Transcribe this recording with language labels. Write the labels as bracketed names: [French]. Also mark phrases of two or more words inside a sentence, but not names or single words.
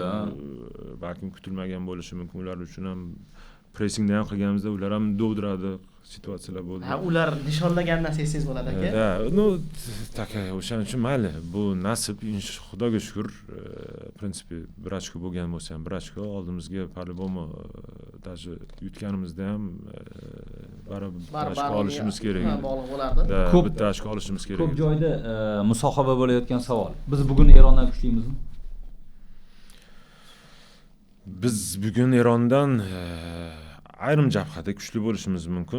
[Uzbek] Balkim kutilmagan bo'lishi mumkin. Ular uchun ham pressingda ham qilganimizda ular ham dovdiradi situatsiyalar bo'ldi. Ular nishonlagandan sezsangiz bo'ladi aka. Taka o'shaning uchun mayli, bu nasib, Xudoga shukr, prinsipi 1 ochko bo'lgan bo'lsa ham 1 ochko oldimizga [Russian] по-любому даже [Uzbek] yutganimizda ham baribir 1 ochko olishimiz kerak. Bog'liq bo'lardi. Ko'p bitta ochko olishimiz kerak. Ko'p joyda musohaba bo'layotgan savol. Biz bugun Erondan kuchlimizmi? Biz bugun Erondan ayrim jabhada kuchli bo'lishimiz mumkin.